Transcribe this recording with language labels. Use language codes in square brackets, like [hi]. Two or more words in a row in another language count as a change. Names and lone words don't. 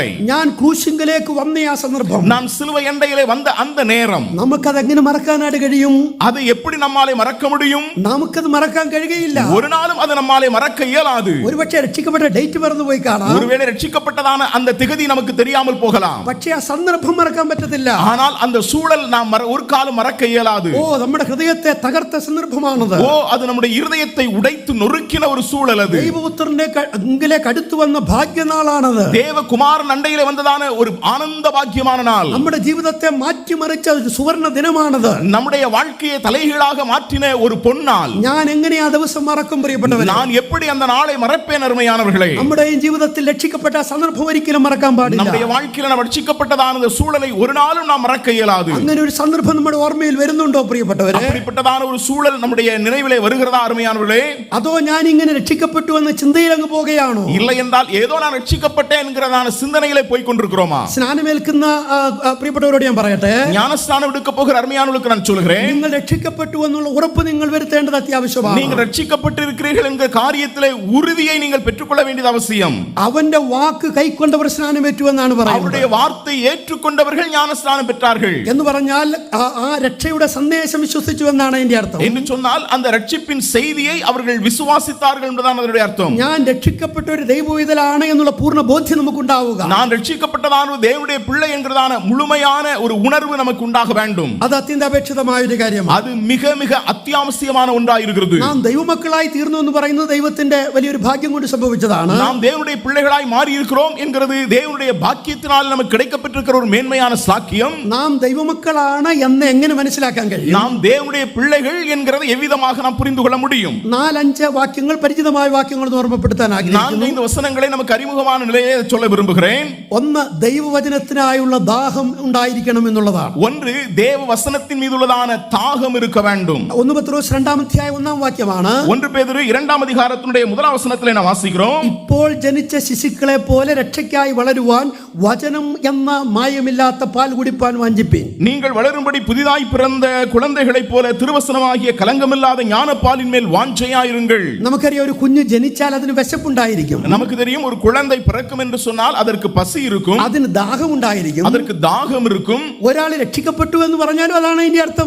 [ml] ഞാൻ ക്രൂശിങ്കലേക്ക് വന്ന ആ സന്ദർഭം, [ta] நான் சிலுவை எண்டையிலே வந்த அந்த நேரம், [ml] നമുക്കതെങ്ങനെ മറക്കാനായിട്ട് കഴിയും? [ta] அதை எப்படி நம்மாலே மறக்க முடியும்? [ml] നമുക്കത് മറക്കാൻ കഴിയുകയില്ല. [ta] ஒரு நாளும் அது நம்மாலே மறக்க இயலாது. [ml] ഒരുപക്ഷെ രക്ഷിക്കപ്പെട്ട ഡേറ്റ് മറന്നു പോയി കാണാം, [ta] ஒருவேளை ரட்சிக்கப்பட்டதான அந்த திகதி நமக்கு தெரியாமல் போகலாம். [ml] പക്ഷേ ആ സന്ദർഭം മറക്കാൻ പറ്റത്തില്ല. [ta] ஆனால் அந்த சூழல் நாம் ஒரு காலம் மறக்க இயலாது. [ml] ഓ, നമ്മുടെ ഹൃദയത്തെ തകർത്ത സന്ദർഭമാണത്. [ta] ஓ, அது நம்முடைய இருதயத்தை உடைத்து நொறுக்கின ஒரு சூழல். அது [ml] ദൈവപുത്രന്റെ അങ്കിലേക്ക് അടുത്തു വന്ന ഭാഗ്യനാളാണത്. [ta] தேவகுமாரன் அண்டையிலே வந்ததான ஒரு ஆனந்த பாக்கியமான நாள். [ml] നമ്മുടെ ജീവിതത്തെ മാറ്റിമറിച്ച ഒരു സുവർണ്ണ ദിനമാണത്. [ta] நம்முடைய வாழ்க்கையை தலைகீழாக மாற்றின ஒரு பொன்னாள். [ml] ഞാൻ എങ്ങനെ ആ ദിവസം മറക്കും പ്രിയപ്പെട്ടവരെ? [ta] நான் எப்படி அந்த நாளை மறப்பேன் அருமையானவர்களே? [ml] നമ്മുടെ ജീവിതത്തിൽ രക്ഷിക്കപ്പെട്ട ആ സന്ദർഭം ഒരിക്കലും മറക്കാൻ പാടില്ല. [ta] நம்முடைய வாழ்க்கையில நாம் ரட்சிக்கப்பட்டதான அந்த சூழலை ஒரு நாளும் நாம் மறக்க இயலாது. [ml] അങ്ങനെ ഒരു സന്ദർഭം നമ്മുടെ ഓർമ്മയിൽ വരുന്നുണ്ടോ പ്രിയപ്പെട്ടവരെ? [ta] அப்படிப்பட்டதான ஒரு சூழல் நம்முடைய நினைவிலே வருகிறதா அருமையானவர்களே? [ml] അതോ ഞാൻ ഇങ്ങനെ രക്ഷിക്കപ്പെട്ടു എന്ന ചിന്തയിൽ അങ്ങ് പോകുകയാണോ? [ta] இல்லை என்றால் ஏதோ நான் ரட்சிக்கப்பட்டேன் என்கிறதான சிந்தனையிலே போய் கொண்டிருக்கிறோமா? [ml] സ്നാനമേൽക്കുന്ന പ്രിയപ്പെട്ടവരോട് ഞാൻ പറയട്ടെ, [ta] ஞானஸ்நானம் எடுக்க போகிற அருமையானவர்களுக்கு நான் சொல்கிறேன், [ml] നിങ്ങൾ രക്ഷിക്കപ്പെട്ടു എന്നുള്ള ഉറപ്പ് നിങ്ങൾ വരുത്തേണ്ടത് അത്യാവശ്യമാണ്. [ta] நீங்கள் ரட்சிக்கப்பட்டிருக்கிறீர்கள் என்கிற காரியத்திலே உறுதியை நீங்கள் பெற்றுக்கொள்ள வேண்டியது அவசியம். [ml] അവന്റെ വാക്ക് കൈക്കൊണ്ടവർ സ്നാനമേറ്റു എന്നാണ് പറയുന്നത്. [ta] அவருடைய வார்த்தை ஏற்றுக்கொண்டவர்கள் ஞானஸ்நானம் பெற்றார்கள் [ml] എന്ന് പറഞ്ഞാൽ ആ രക്ഷയുടെ സന്ദേശം വിശ്വസിച്ചു എന്നാണ് അതിന്റെ അർത്ഥം. [ta] என்று சொன்னால் அந்த ரட்சிப்பின் செய்தியை அவர்கள் விசுவாசித்தார்கள் என்பதுதான் அதனுடைய அர்த்தம். [ml] ഞാൻ രക്ഷിക്കപ്പെട്ട ഒരു ദൈവവിതലാണ് എന്നുള്ള പൂർണ്ണ ബോധ്യം നമുക്കുണ്ടാവുക. [ta] நான் ரட்சிக்கப்பட்டதான ஒரு தேவனுடைய பிள்ளை என்கிறதான முழுமையான ஒரு உணர்வு நமக்கு உண்டாக வேண்டும். [ml] അത് അത്യന്താപേക്ഷിതമായ ഒരു കാര്യമാണ്. [ta] அது மிக மிக அத்தியாவசியமான ஒன்றாக இருக்கிறது. [ml] നാം ദൈവമക്കളായി തീർന്നു എന്ന് പറയുന്നത് ദൈവത്തിന്റെ വലിയൊരു ഭാഗ്യം കൊണ്ട് സംഭവിച്ചതാണ്. [ta] நாம் தேவனுடைய பிள்ளைகளாய் மாறி இருக்கிறோம் என்கிறது தேவனுடைய பாக்கியத்தினால் நமக்கு கிடைக்கப்பட்டிருக்கிற ஒரு மேன்மையான சாக்கியம். [ml] നാം ദൈവമക്കളാണ് എന്ന് എങ്ങനെ മനസ്സിലാക്കാൻ കഴിയും? [ta] நாம் தேவனுடைய பிள்ளைகள் என்கிறதை எவ்விதமாக நாம் புரிந்து கொள்ள முடியும்? [ml] 4-5 വാക്യങ്ങൾ പരിചിതമായ വാക്യങ്ങൾ ഓർമ്മപ്പെടുത്താൻ ആഗ്രഹിക്കുന്നു. [ta] 4-5 வசனங்களை நமக்கு அறிமுகமான நிலையை சொல்ல விரும்புகிறேன். [ml] ഒന്ന്, ദൈവവചനത്തിനായുള്ള ദാഹം ഉണ്ടായിരിക്കണം എന്നുള്ളതാണ്. [ta] ஒன்று, தேவ வசனத்தின் மீது உள்ளதான தாகம் இருக்க வேண்டும். [ml] 1 പത്രോസ് 2-1 വാക്യമാണ്. [ta] 1 பேதுரு 2 அதிகாரத்தினுடைய 1 வசனத்திலே நாம் வாசிக்கிறோம், [ml] ഇപ്പോൾ ജനിച്ച ശിശുക്കളെ പോലെ രക്ഷയ്ക്കായി വളരുവാൻ വചനം എന്ന മായമില്ലാത്ത പാൽ കുടിപ്പാൻ വാഞ്ചിപ്പീൻ. [ta] நீங்கள் வளரும்படி புதிதாய் பிறந்த குழந்தைகளைப் போல திருவசனமாகிய கலங்கமில்லாத ஞானப்பாலின் மேல் வாஞ்சையாயிருங்கள். [ml] നമുക്കറിയാം, ഒരു കുഞ്ഞ് ജനിച്ചാൽ അതിന് വിശപ്പുണ്ടായിരിക്കും. [ta] நமக்கு தெரியும், ஒரு குழந்தை பிறக்கும் என்று சொன்னால் அதற்கு பசி இருக்கும், [ml] അതിന് ദാഹം ഉണ്ടായിരിക്കും, [ta] அதற்கு தாகம் இருக்கும். [ml] ഒരാൾ രക്ഷിക്കപ്പെട്ടു എന്ന് പറഞ്ഞാലും അതാണ് അതിന്റെ അർത്ഥം.